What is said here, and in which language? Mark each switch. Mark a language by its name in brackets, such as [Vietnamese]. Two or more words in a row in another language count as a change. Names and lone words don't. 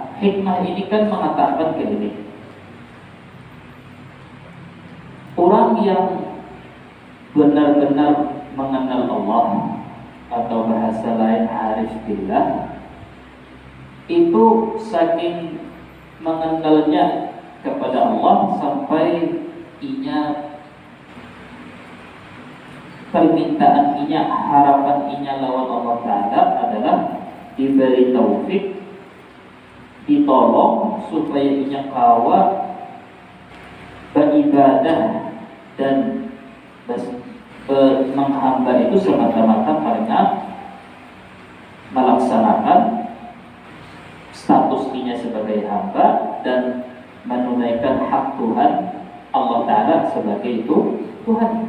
[Indonesian] Hikmah ini kan mengatakan begini, orang yang benar-benar mengenal Allah atau bahasa lain [Arabic] عارف بالله, [Indonesian] itu saking mengenalnya kepada Allah sampai inya permintaan inya, harapan inya lawan Allah Ta'ala adalah diberi taufik, ditolong supaya inya kawa beribadah dan menghamba itu semata-mata karena melaksanakan status inya sebagai hamba dan menunaikan hak Tuhan Allah Ta'ala sebagai itu Tuhan.